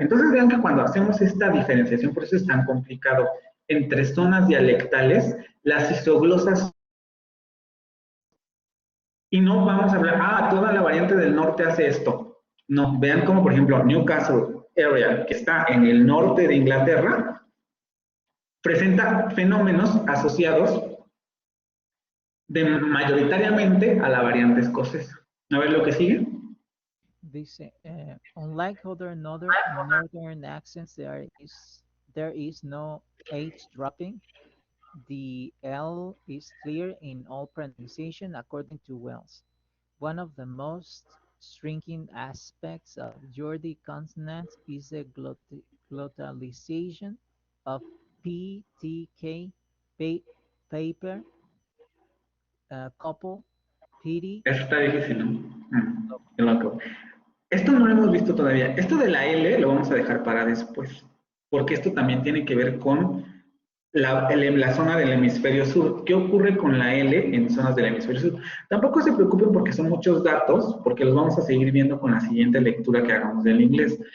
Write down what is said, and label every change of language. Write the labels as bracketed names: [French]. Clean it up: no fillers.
[Spanish] Entonces vean que cuando hacemos esta diferenciación, por eso es tan complicado, entre zonas dialectales, las isoglosas, y no vamos a hablar, toda la variante del norte hace esto. No, vean como por ejemplo Newcastle area, que está en el norte de Inglaterra, presenta fenómenos asociados mayoritariamente a la variante escocesa. A ver lo que sigue. [English] Dice, unlike other northern accents, there is no H dropping. The L is clear in all pronunciation according to Wells. One of the most striking aspects of Geordie consonants is the glottalization of P, T, K, paper, couple, pity. [Spanish] Eso está difícil, ¿no? Qué loco. Esto no lo hemos visto todavía. Esto de la L lo vamos a dejar para después, porque esto también tiene que ver con la zona del hemisferio sur. ¿Qué ocurre con la L en zonas del hemisferio sur? Tampoco se preocupen porque son muchos datos, porque los vamos a seguir viendo con la siguiente lectura que hagamos del inglés.